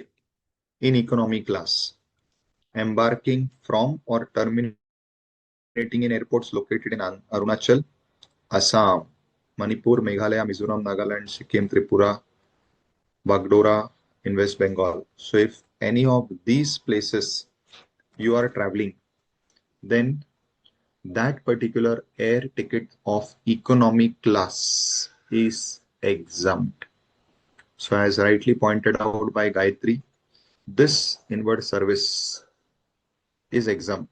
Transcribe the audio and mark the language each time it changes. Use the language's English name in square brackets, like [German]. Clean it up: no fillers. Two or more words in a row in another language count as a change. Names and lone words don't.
[English] in economy class, embarking from or terminating in airports located in Arunachal, Assam, Manipur, Meghalaya, Mizoram, Nagaland, Sikkim, Tripura, Bagdora in West Bengal. So if any of these places you are traveling, then that particular air ticket of economy class is exempt. So as rightly pointed out by Gayatri, this inward service is exempt.